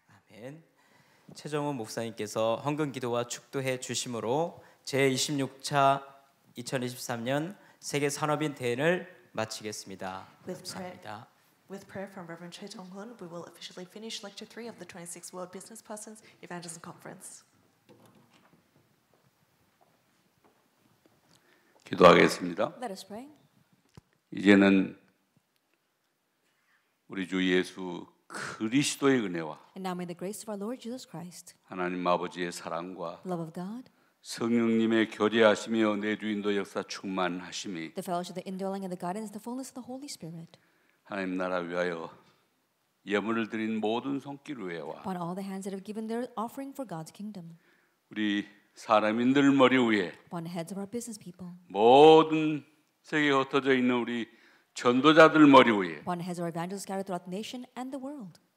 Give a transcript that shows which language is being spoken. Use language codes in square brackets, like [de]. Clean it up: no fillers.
[ko] 아멘. 최정훈 목사님께서 헌금 기도와 축도해 주심으로 제26차 2023년 세계 산업인 대회를 마치겠습니다. 감사합니다. [en] With prayer from Reverend Choi Jong-hoon, we will officially finish Lecture 3 of the 26th World Business Persons Evangelism Conference. [ko] 기도하겠습니다. [en] Let us pray. [ko] 이제는 우리 주 예수 그리스도의 은혜와 [en] And now may the grace of our Lord Jesus Christ, [ko] 하나님 아버지의 사랑과 [en] love of God, [ko] 성령님의 교제하시며 내주인도 역사 충만하심이 [en] the fellowship, the indwelling, and the guidance, the fullness of the Holy Spirit, [ko] 하나님 나라 위하여 예물을 드린 모든 손길 위에와 [en] upon all the hands that have given their offering for God's kingdom, [ko] 우리 사람인들 머리 위에 [en] upon the heads of our business people, [ko] 모든 세계에 흩어져 있는 우리 전도자들 머리 위에 [en] upon the heads of our evangelists scattered throughout the nation and the world,